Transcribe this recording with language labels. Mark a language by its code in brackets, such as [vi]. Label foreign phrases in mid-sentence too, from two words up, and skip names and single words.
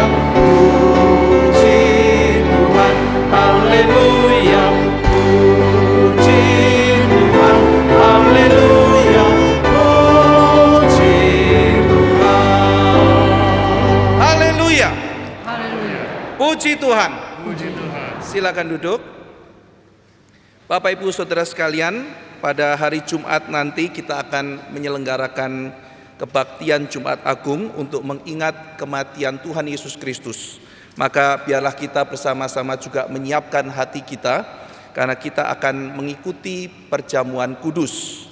[id] Puji Tuhan, haleluya. Puji Tuhan, haleluya. Puji Tuhan, haleluya. Puji Tuhan. Silakan duduk. Bapak Ibu Saudara sekalian, pada hari Jumat nanti kita akan menyelenggarakan kebaktian Jumat Agung untuk mengingat kematian Tuhan Yesus Kristus. Maka biarlah kita bersama-sama juga menyiapkan hati kita, karena kita akan mengikuti perjamuan kudus.